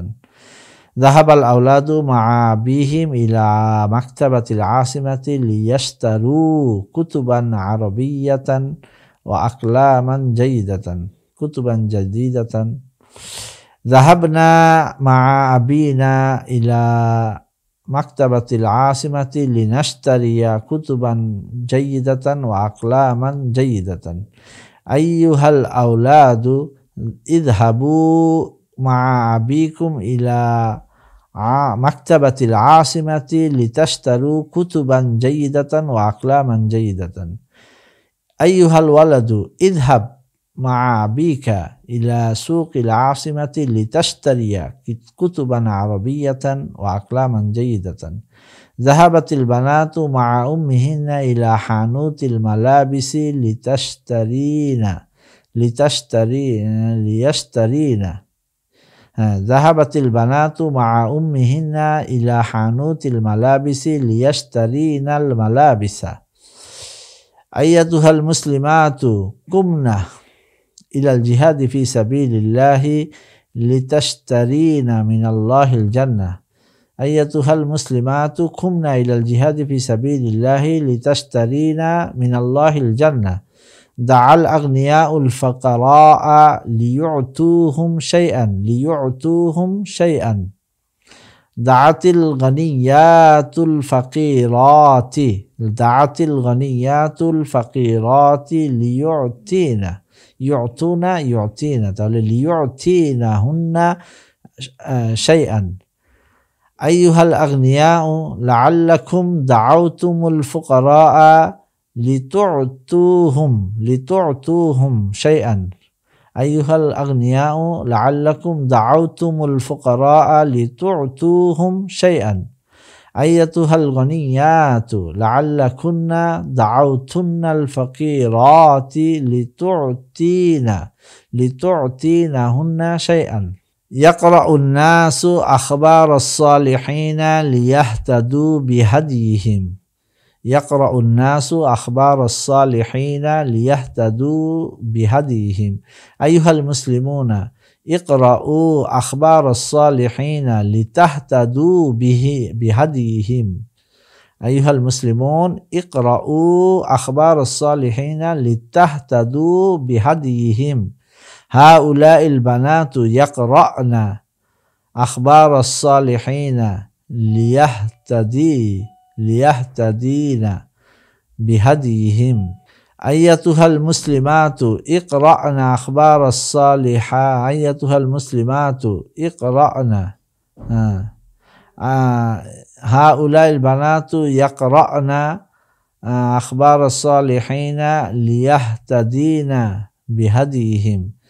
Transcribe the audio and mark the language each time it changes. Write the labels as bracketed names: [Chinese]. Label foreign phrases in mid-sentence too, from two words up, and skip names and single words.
[Arabic] ذهب الأولاد مع أبيهم إلى مكتبة العاصمة ليشتروا كتبا عربية وأقلاما جيدة. كتبا جديدة. ذهبنا مع أبينا إلى مكتبة العاصمة لنشتري كتبا جيدة وأقلاما جيدة. أيها الأولاد اذهبوا مع أبيكم إلى مكتبة العاصمة لتشتروا كتبا جيدة وأقلاما جيدة. أيها الولد اذهب مع أبيك إلى سوق العاصمة لتشتري كتبا عربية وأقلاما جيدة. ذهبت البنات مع أمهن إلى حانوت الملابس ليشترين. ذهبت البنات مع أمهن إلى حانوت الملابس ليشترين الملابس. أيتها المسلمات قمن إلى الجهاد في سبيل الله لتشترين من الله الجنة. أيتها المسلمات قمن إلى الجهاد في سبيل الله لتشترين من الله الجنة. دعا الأغنياء الفقراء ليعطوهم شيئا. دعت الغنيات الفقيرات ليعطين তাহলে ليعطينهن شيئا। أيها الأغنياء لعلكم دعوتم الفقراء لتعطوهم شيئا. أيها الأغنياء لعلكم دعوتم الفقراء لتعطوهم شيئا. أيتها الغنيات لعلكن دعوتن الفقيرات لتعطينهن شيئا. يقرأ الناس أخبار الصالحين ليهتدوا بهديهم. يقرأ الناس أخبار الصالحين ليهتدوا بهديهم. أيها المسلمون اقرؤوا أخبار الصالحين لتهتدوا بهديهم. أيها المسلمون اقرؤوا أخبار الصالحين لتهتدوا بهديهم هؤلاء البنات يقرأن أخبار الصالحين ليهتدين بهديهم أيتها المسلمات اقرأن أخبار الصالحة أيتها المسلمات اقرأن هؤلاء البنات يقرأن أخبار الصالحين ليهتدين بهديهم